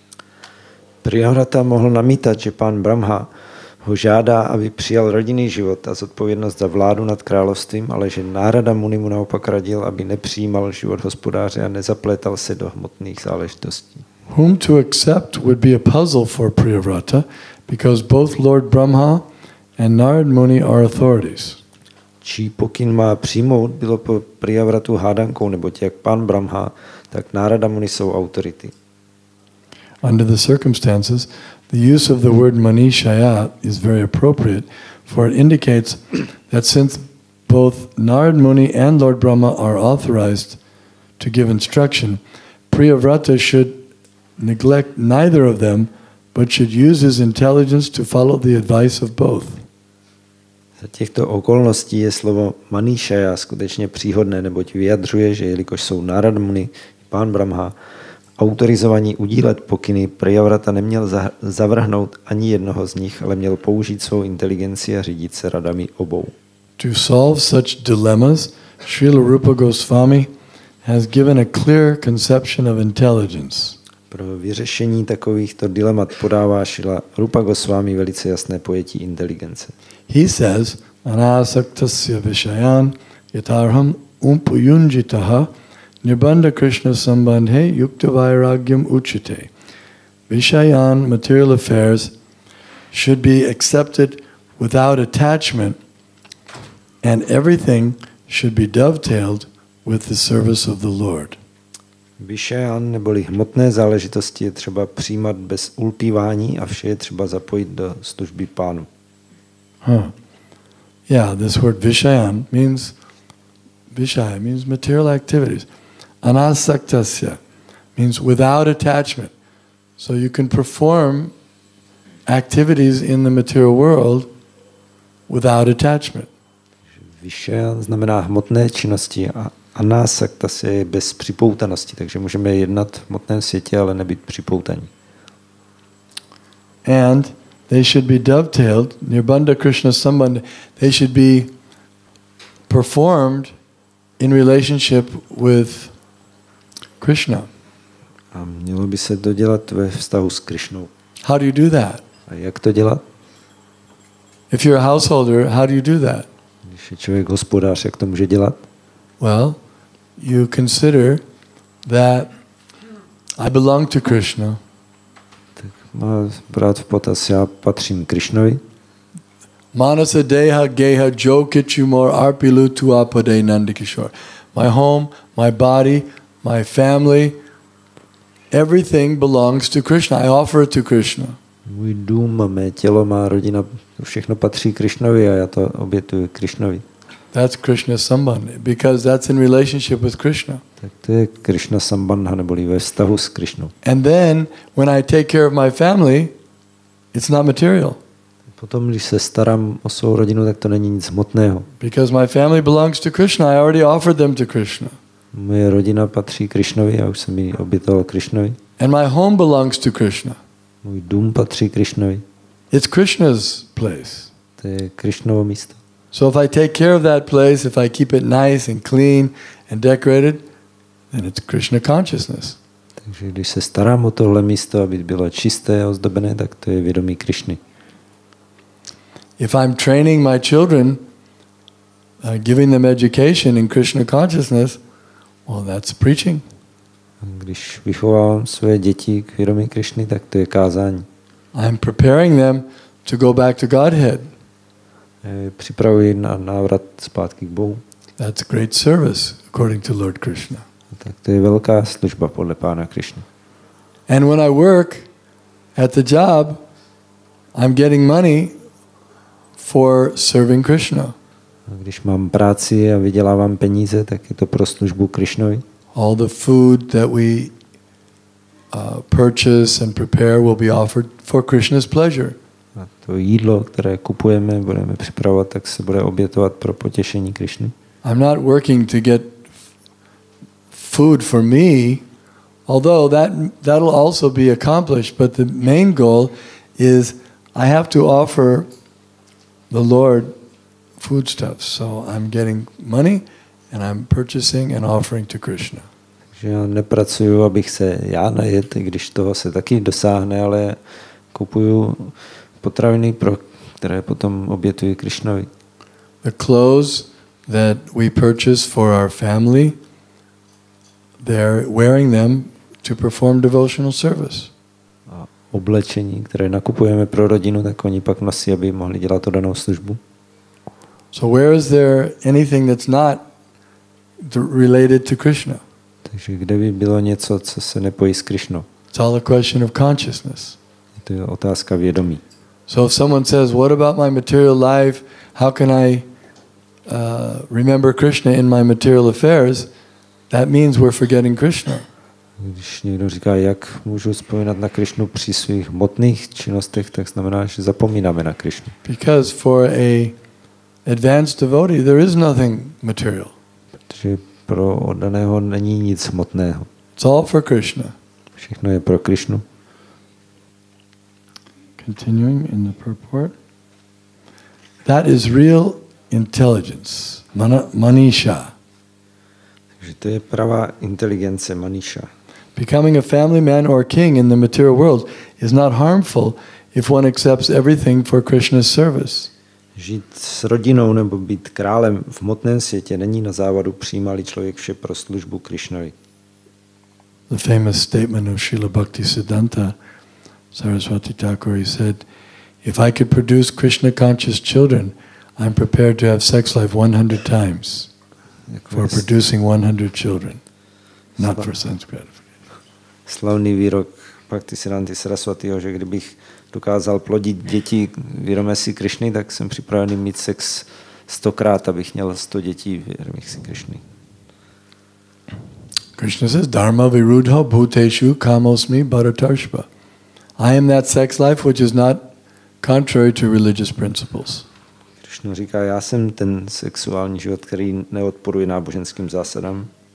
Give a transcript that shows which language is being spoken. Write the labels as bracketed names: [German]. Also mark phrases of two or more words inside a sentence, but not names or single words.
[Czech] Priyavrata mohl namítat, že pán Brahma ho žádá, aby přijal rodinný život a zodpovědnost za vládu nad královstvím, ale že Nárada Muni mu naopak radil, aby nepřijímal život hospodáře a nezaplétal se do hmotných záležitostí. [English] Whom to accept would be a puzzle for Priyavrata, because both Lord Brahma and Narad Muni are authorities. [Czech] Čí pokyn má přijmout, bylo po Priyavratu hádankou, neboť jak pán Brahma, tak Nárada Muni jsou autority. [English] Under the circumstances, the use of the word Manishaya is very appropriate, for it indicates that since both Narad Muni and Lord Brahma are authorized to give instruction, Priyavrata should neglect neither of them, but should use his intelligence to follow the advice of both. [Czech] Za těchto okolností je slovo Maníšaja skutečně příhodné, neboť vyjadřuje, že jelikož jsou Nárad Muni i pán Brahma autorizovaní udílet pokyny, Priyavrata neměl zavrhnout ani jednoho z nich, ale měl použít svou inteligenci a řídit se radami obou. [English] To solve such dilemmas, Srila Rupa Goswami has given a clear conception of intelligence. [Czech] Pro vyřešení takovýchto dilemat podává Srila Rupa Goswami velice jasné pojetí inteligence. [English] He says, [Sanskrit] अनासक्तस्य विषयान् यथार्हम् उपयुञ्जतः निर्बन्धः कृष्ण सम्बन्धे युक्तं वैराग्यम् उच्यते. [English] Vishayan, material affairs, should be accepted without attachment, and everything should be dovetailed with the service of the Lord. [Czech] Vyšajan neboli hmotné záležitosti je třeba přijímat bez ulpívání a vše je třeba zapojit do služby pánu. [English] Yeah, this word Vishayan means Vishaya means material activities. Anasaktasya means without attachment. So you can perform activities in the material world without attachment. [Czech] Vyšajan znamená hmotné činnosti a anasaktasya je bez připoutanosti, takže můžeme jednat v hmotném světě, ale nebýt připoutaní. [English] And they should be dovetailed, [Sanskrit] निर्बन्धः कृष्ण सम्बन्ध, [English] they should be performed in relationship with Krishna. [Czech] A mělo by se to dělat ve vztahu s Krishnou. [English] How do you do that? [Czech] A jak to dělat? [English] If you're a householder, how do you do that? [Czech] Když je člověk hospodář, jak to může dělat? [English] Well, you consider that I belong to Krishna. [Czech] Tak má brát v potaz, já patřím Krishnovi. [Bangla] মানস দেহ গেহ যো কিছু মোর অর্পিলুঁ তুয়া পদে নন্দকিশোর. [English] My home, my body, my family, everything belongs to Krishna. I offer it to Krishna. [Czech] Můj dům, mé tělo, má rodina, to všechno patří Krishnovi a já to obětuji Krishnovi. [English] That's Krishna Sambandha, because that's in relationship with Krishna. [Czech] Tak to je Krishna Sambandha, neboli ve vztahu s Krishnou. [English] And then, when I take care of my family, it's not material. [Czech] Potom, když se starám o svou rodinu, tak to není nic hmotného. [English] Because my family belongs to Krishna, I already offered them to Krishna. [Czech] Moje rodina patří Krishnovi, já už jsem ji obětoval Krishnovi. [English] And my home belongs to Krishna. [Czech] Můj dům patří Krishnovi. [English] It's Krishna's place. [Czech] To je Krishnovo místo. [English] So if I take care of that place, if I keep it nice and clean and decorated, then it's Krishna consciousness. [Czech] Takže když se starám o tohle místo, aby bylo čisté a ozdobené, tak to je vědomí Krishny. [English] If I'm training my children, giving them education in Krishna consciousness, well, that's preaching. [Czech] Když vychovávám své děti k vědomí Krishny, tak to je kázání. [English] I'm preparing them to go back to Godhead. [Czech] Připravuji na návrat zpátky k Bohu. [English] That's great service, according to Lord Krishna. [Czech] Tak to je velká služba podle Pána Krishny. [English] And when I work at the job, I'm getting money for serving Krishna. [Czech] A když mám práci a vydělávám peníze, tak je to pro službu Krishnovi. [English] All the food that we purchase and prepare will be offered for Krishna's pleasure. [Czech] A to jídlo, které kupujeme, budeme připravovat, tak se bude obětovat pro potěšení Krišny. [English] I'm not working to get food for me, although that'll also be accomplished, but the main goal is I have to offer the Lord foodstuffs. So I'm getting money and I'm purchasing and offering to Krishna. [Czech] Takže já nepracuju, abych se já najet, i když toho se taky dosáhne, ale kupuju potraviny, které potom obětuji Krishnovi. [English] The clothes that we purchase for our family, they're wearing them to perform devotional service. [Czech] A oblečení, které nakupujeme pro rodinu, tak oni pak nosí, aby mohli dělat tu danou službu. [English] So where is there anything that's not related to Krishna? [Czech] Takže kde by bylo něco, co se nepojí s Krishnou? [English] It's all a question of consciousness. [Czech] To je otázka vědomí. [English] So if someone says, what about my material life? How can I remember Krishna in my material affairs? That means we're forgetting Krishna. [Czech] Když někdo říká, jak můžu vzpomínat na Krishnu při svých hmotných činnostech, tak znamená, že zapomínáme na Krishnu. [English] Because for a advanced devotee, there is nothing material. [Czech] Protože pro oddaného není nic hmotného. [English] It's all for Krishna. [Czech] Všechno je pro Krishnu. [English] Continuing in the purport. That is real intelligence, manisha. [Czech] Takže to je pravá inteligence, manisha. [English] Becoming a family man or king in the material world is not harmful if one accepts everything for Krishna's service. [Czech] Žít s rodinou nebo být králem v hmotném světě není na závadu, přijímá-li člověk vše pro službu Krishnovi. [English] The famous statement of Srila Bhaktisiddhanta Saraswati Thakur, he said, if I could produce Krishna-conscious children, I'm prepared to have sex life 100 times for producing 100 children, not for sense gratification. [Czech] Slavný výrok Bhaktisiddhanty Saraswatiho, že kdybych dokázal plodit děti vědomé si Krishny, tak jsem připravený mít sex 100krát, abych měl 100 dětí vědomých si Krishny. [Sanskrit] Krishna says, धर्माविरुद्धो भूतेषु कामोऽस्मि भरतर्षभ. [English] I am that sex life which is not contrary to religious principles. [Czech] Krishna říká, já jsem ten sexuální život, který neodporuje náboženským zásadám.